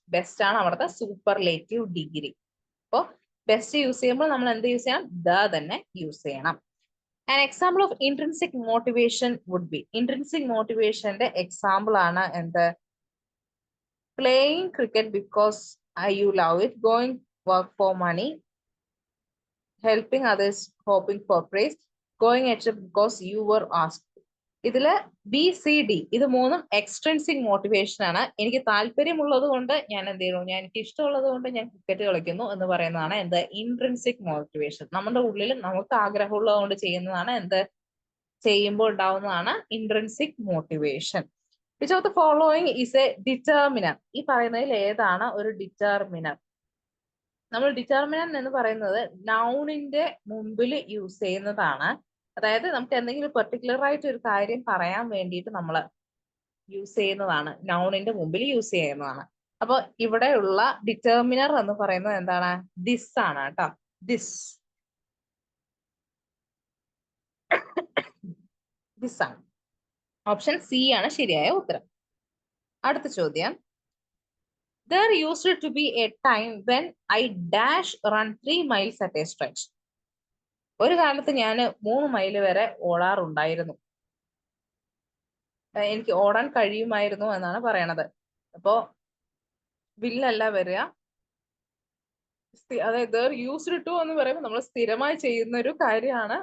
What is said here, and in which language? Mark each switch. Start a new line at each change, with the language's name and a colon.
Malayalam: Best ആണ് അവിടുത്തെ superlative degree. അപ്പോ ബെസ്റ്റ് യൂസ് ചെയ്യുമ്പോൾ നമ്മൾ എന്ത് യൂസ് ചെയ്യണം? ദ തന്നെ യൂസ് ചെയ്യണം.
English: An example of intrinsic motivation would be.
Malayalam: Intrinsic motivationന്റെ example ആണ് എന്ത്?
English: Playing cricket because you love it, going work for money, helping others, hoping for praise, going at it because you were asked.
Malayalam: ഇതില് B C D ഇത് മൂന്നും extrinsic motivation ആണ്. എനിക്ക് താല്പര്യമുള്ളത് കൊണ്ട് ഞാൻ എന്ത് ചെയ്യുന്നു, എനിക്ക് ഇഷ്ടമുള്ളത് കൊണ്ട് ഞാൻ ക്രിക്കറ്റ് കളിക്കുന്നു എന്ന് പറയുന്നതാണ് എന്ത്? Intrinsic motivation. നമ്മുടെ ഉള്ളിൽ നമുക്ക് ആഗ്രഹമുള്ളത് കൊണ്ട് ചെയ്യുന്നതാണ് എന്ത്? ചെയ്യുമ്പോൾ ഉണ്ടാവുന്നതാണ് intrinsic motivation.
English: Which of the following is a determiner?
Malayalam: ഈ പറയുന്നതിൽ ഏതാണ് ഒരു ഡിറ്റർമിനർ? നമ്മൾ ഡിറ്റർമിനർ എന്ന് പറയുന്നത് നൗണിന്റെ മുമ്പിൽ യൂസ് ചെയ്യുന്നതാണ്. അതായത് നമുക്ക് എന്തെങ്കിലും പെർട്ടിക്കുലർ ആയിട്ട് ഒരു കാര്യം പറയാൻ വേണ്ടിയിട്ട് നമ്മൾ യൂസ് ചെയ്യുന്നതാണ്, നൗണിന്റെ മുമ്പിൽ യൂസ് ചെയ്യുന്നതാണ്. അപ്പൊ ഇവിടെയുള്ള ഡിറ്റർമിനർ എന്ന് പറയുന്നത് എന്താണ്? ദിസ് ആണ് കേട്ടോ, ദിസ്. ദിസ് ആണ്. ഓപ്ഷൻ സി ആണ് ശരിയായ ഉത്തരം. അടുത്ത ചോദ്യം.
English: There used to be a time when I dash run 3 miles at a stretch.
Malayalam: ഒരു കാലത്ത് ഞാൻ 3 മൈൽ വരെ ഓടാറുണ്ടായിരുന്നു. എനിക്ക് ഓടാൻ കഴിയുമായിരുന്നു എന്നാണ് പറയണത്. അപ്പോ വില്ലല്ല വരിക, അതായത് യൂസ്ഡ് ടു എന്ന് പറയുമ്പോൾ നമ്മൾ സ്ഥിരമായി ചെയ്യുന്ന ഒരു കാര്യമാണ്.